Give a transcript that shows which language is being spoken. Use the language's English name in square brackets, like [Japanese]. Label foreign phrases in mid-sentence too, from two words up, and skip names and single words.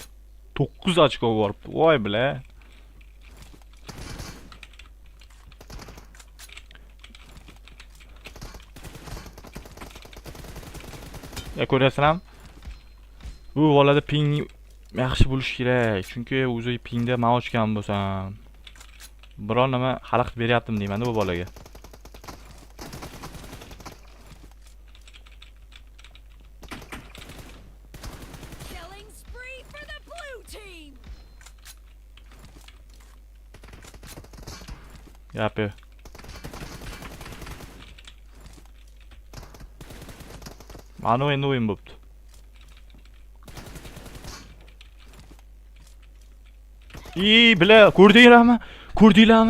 [Uzbek] 9 ochko boribdi. Voy bila. Ko'ryapsizlarmi? Bu bolada ping yaxshi bo'lish kerak, chunki o'zi pingda men ochgan bo'lsam, biror nima xalaqit beryaptim deyman-da bu bolaga. [English] Killing spree for the blue team. Yapi. [Uzbek] Mana endi o'yin bo'pti. Bilar, ko'rdinglarmi?